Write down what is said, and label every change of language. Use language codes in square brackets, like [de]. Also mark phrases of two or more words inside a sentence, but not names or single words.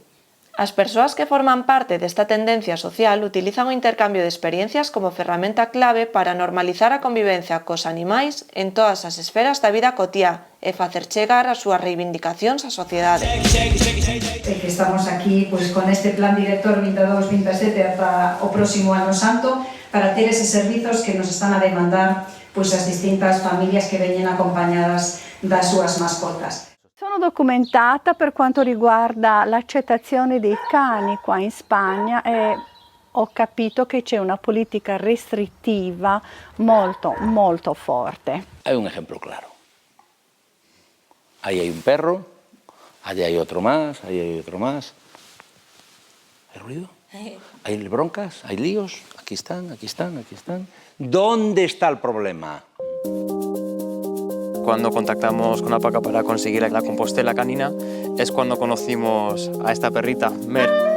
[gl] As persoas que forman parte desta tendencia social utilizan o intercambio de experiencias como ferramenta clave para normalizar a convivencia cos animais en todas as esferas da vida cotiá e facer chegar as súas reivindicacións á sociedade. Que estamos aquí pues, con este plan director 22-27 ata o próximo ano santo para ter eses servizos que nos están a demandar pues, as distintas familias que veñen acompañadas das súas mascotas. [it] Sono documentata per quanto riguarda l'accettazione dei cani qua in Spagna e ho capito che c'è una politica restrittiva molto, molto forte. [es] Hay un ejemplo claro. Ahí hay un perro, allá hay otro más, ahí hay otro más. ¿Hay ruido? ¿Hay broncas? ¿Hay líos? Aquí están, aquí están, aquí están. ¿Dónde está el problema? Cuando contactamos con APACA para conseguir la compostela canina es cuando conocimos a esta perrita, Mer.